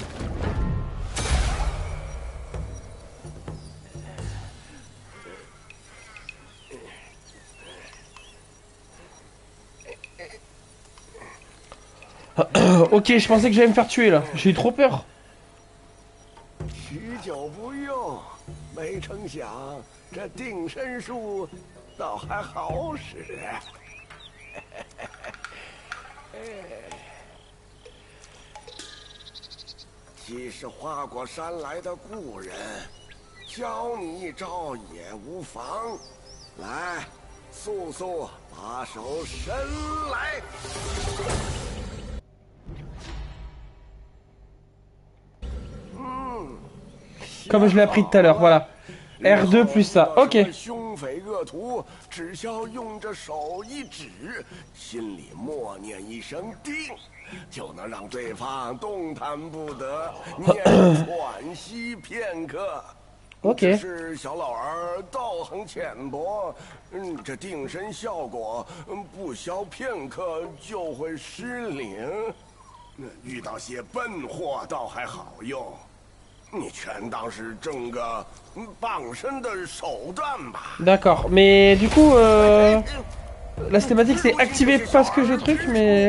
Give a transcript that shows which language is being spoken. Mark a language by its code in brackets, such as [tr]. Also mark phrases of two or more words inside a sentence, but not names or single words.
[fr] Ok, je pensais que j'allais me faire tuer là. J'ai eu trop peur. [zh] 许久不用，没成想这定身术倒还好使。既是花果山来的故人，教你一招也无妨。来，速速把手伸来。 [fr] Comme je l'ai appris tout à l'heure, voilà. R2 plus ça, ok. [zh] 凶匪恶徒只需要用着手一指，心里默念一声定，就能让对方动弹不得，念喘息片刻。 OK。只是小老儿道行浅薄，这定身效果不消片刻就会失灵。遇到些笨货倒还好用，你全当是挣个傍身的手段吧。 [fr] D'accord, mais du coup, la cinématique c'est activé parce que je truc, mais...